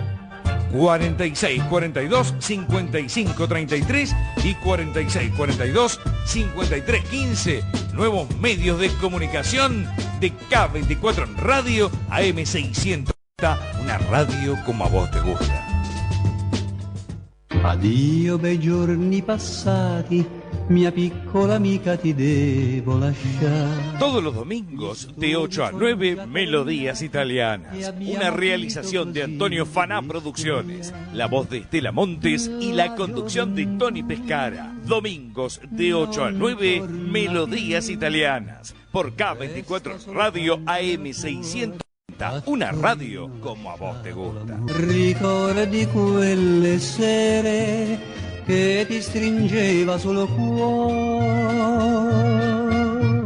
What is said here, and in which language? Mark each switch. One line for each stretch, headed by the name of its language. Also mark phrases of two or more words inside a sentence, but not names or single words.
Spanish: 4642-5533 y 4642-5315. Nuevos medios de comunicación de K24 en radio, AM690, una radio como a vos te gusta.
Italian: Addio bei giorni passati, mia piccola amica ti devo lasciare.
Spanish: Todos los domingos de 8 a 9, Melodías Italianas, una realización de Antonio Faná Producciones, la voz de Estela Montes y la conducción de Tony Pescara. Domingos de 8 a 9, Melodías Italianas, por K24 Radio AM600. Una radio como a vos te gusta.
Italian: Ricordi quelle sere che ti stringeva sul cuore.